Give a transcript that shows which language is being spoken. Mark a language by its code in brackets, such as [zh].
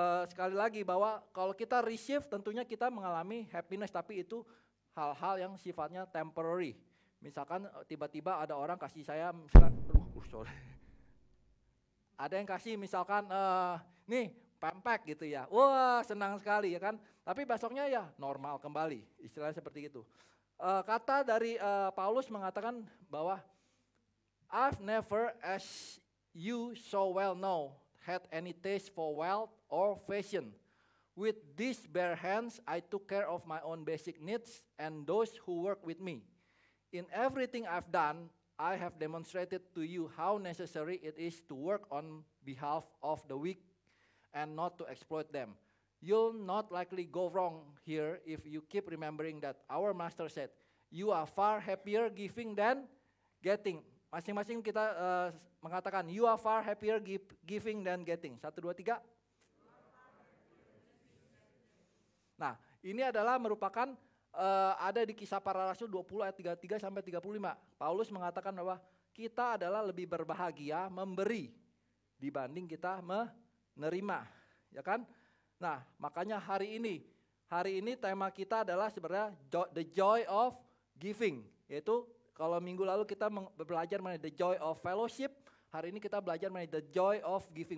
[id] Sekali lagi bahwa kalau kita receive tentunya kita mengalami happiness, tapi itu hal-hal yang sifatnya temporary. Misalkan tiba-tiba ada orang kasih saya, misalkan, ada yang kasih misalkan nih pempek gitu ya, wah senang sekali ya kan. Tapi besoknya ya normal kembali, istilahnya seperti itu. Kata dari Paulus mengatakan bahwa [en] I've never, as you so well know, had any taste for wealth or fashion. With these bare hands I took care of my own basic needs and those who work with me. In everything I've done, I have demonstrated to you how necessary it is to work on behalf of the weak and not to exploit them. You'll not likely go wrong here if you keep remembering that our master said, you are far happier giving than getting. [id] Masing-masing kita mengatakan, [en] you are far happier giving than getting. [id] 1, 2, 3. Nah, ini adalah merupakan ada di Kisah Para Rasul 20 ayat 33 sampai 35. Paulus mengatakan bahwa kita adalah lebih berbahagia memberi dibanding kita nerima, ya kan? Nah, makanya hari ini tema kita adalah sebenarnya [en] the joy of giving, [id] yaitu kalau minggu lalu kita belajar mengenai [en] the joy of fellowship, [id] hari ini kita belajar mengenai the joy of giving.